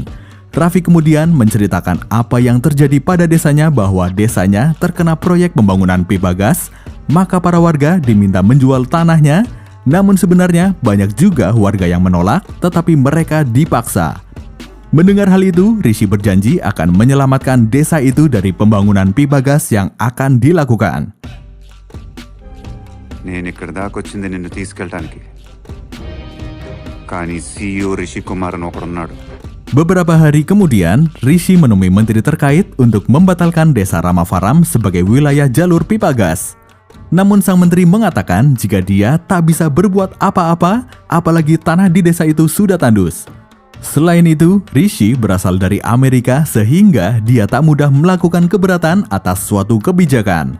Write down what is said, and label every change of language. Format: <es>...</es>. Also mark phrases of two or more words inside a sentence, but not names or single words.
<id>Raffi kemudian menceritakan apa yang terjadi pada desanya, bahwa desanya terkena proyek pembangunan pipa gas, maka para warga diminta menjual tanahnya. Namun sebenarnya banyak juga warga yang menolak, tetapi mereka dipaksa. Mendengar hal itu, Rishi berjanji akan menyelamatkan desa itu dari pembangunan pipa gas yang akan dilakukan.</id> <te>నేను ఇక్కడ దాకా వచ్చింది నిన్ను తీసుకెళ్ళటానికి. కానీ CEO రిషి కుమార్ అని ఒకడున్నాడు.</te> <id>Beberapa hari kemudian, Rishi menemui menteri terkait untuk membatalkan desa Ramavaram sebagai wilayah jalur pipa gas. Namun sang menteri mengatakan jika dia tak bisa berbuat apa-apa, apalagi tanah di desa itu sudah tandus. Selain itu, Rishi berasal dari Amerika sehingga dia tak mudah melakukan keberatan atas suatu kebijakan.</id>